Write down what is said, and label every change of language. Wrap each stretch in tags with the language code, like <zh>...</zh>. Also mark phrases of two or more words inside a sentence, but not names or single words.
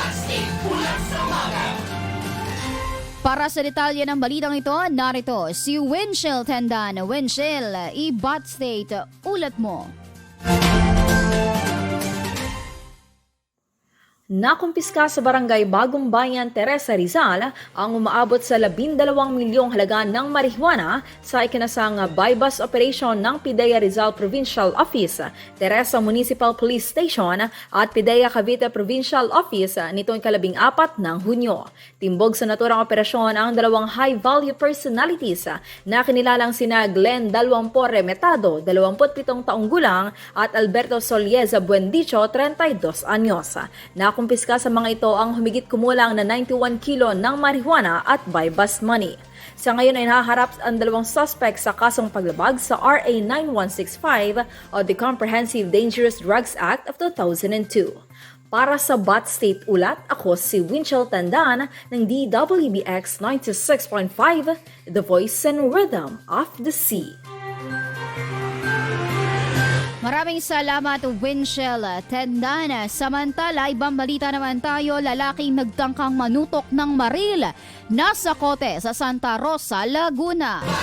<tl>Para sa detalye ng balitang ito, narito si Winchell Tendan. Winchell, Bat State, ulat mo. Nakumpiska sa barangay Bagong Bayan, Teresa Rizal ang umaabot sa 12 milyong halaga ng marijuana sa ikinasang</tl> <en>buy-bust operation</en> <tl>ng PIDEA Rizal Provincial Office, Teresa Municipal Police Station at PIDEA Cavite Provincial Office nitong 14 ng Hunyo. Timbog sa naturang operasyon ang dalawang</tl> <en>high-value personalities</en> <tl>na kinilalang sina Glenn Dalwampor Remetado, 27 taong gulang at Alberto Solieza Buendicho, 32 anyos. Nakumpiska sa mga ito ang humigit kumulang na 91 kilo ng marijuana at</tl> <en>buy-bust money.</en> <tl>Sa ngayon ay nahaharap ang dalawang suspect sa kasong paglabag sa RA 9165 o the Comprehensive Dangerous Drugs Act of 2002. Para sa Bat State Ulat, ako si Winchell Tandaan ng DWBX 96.5,</tl> <en>The Voice and Rhythm of the Sea.</en> <tl>Maraming salamat, Winchell Tendana. Samantala, ibang balita naman tayo, lalaking nagtangkang manutok ng maril nasa kote sa Santa Rosa, Laguna.</tl>